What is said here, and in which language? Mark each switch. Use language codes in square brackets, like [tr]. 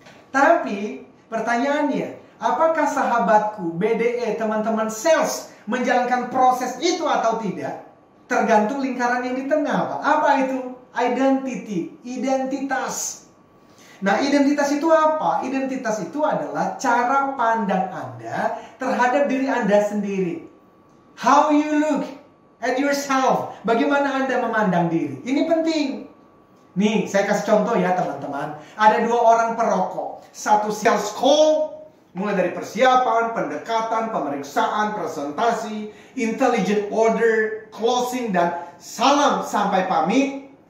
[id] Tapi pertanyaannya, apakah sahabatku, BDE, teman-teman sales menjalankan proses itu atau tidak? Tergantung lingkaran yang di tengah, Pak. Apa itu? Identity, identitas. Nah, identitas itu apa? Identitas itu adalah cara pandang Anda terhadap diri Anda sendiri. [en] How you look at yourself. [id] Bagaimana Anda memandang diri. Ini penting. Nih, saya kasih contoh ya teman-teman. Ada 2 orang perokok. Satu sales call, mulai dari persiapan, pendekatan, pemeriksaan, presentasi, intelligent order, closing, dan salam sampai pamit.